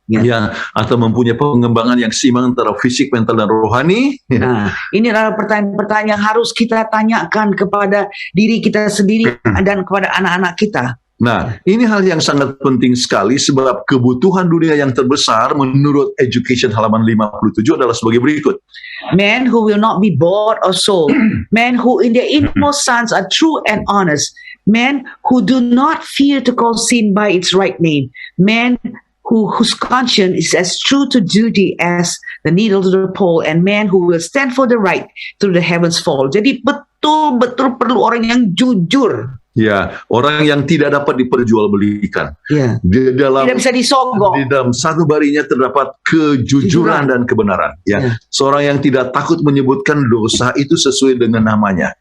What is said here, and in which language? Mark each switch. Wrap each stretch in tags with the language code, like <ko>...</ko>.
<id>Ya, atau mempunyai pengembangan yang seimbang antara fisik, mental, dan rohani. Nah, ini adalah pertanyaan-pertanyaan yang harus kita tanyakan kepada diri kita sendiri dan kepada anak-anak kita. Nah, ini hal yang sangat penting sekali sebab kebutuhan dunia yang terbesar menurut Education halaman 57 adalah sebagai berikut.</id> <en>Men who will not be bought or sold. Men who in their inmost sons are true and honest. Men who do not fear to call sin by its right name. Men whose conscience is as true to duty as the needle to the pole, and man who will stand for the right through the heavens fall.</en> <id>Jadi betul-betul perlu orang yang jujur. Ya, orang yang tidak dapat diperjualbelikan. Ya. Tidak bisa disogok. Di dalam satu barinya terdapat kejujuran dan kebenaran. Ya. Seorang yang tidak takut menyebutkan dosa itu sesuai dengan namanya.</id>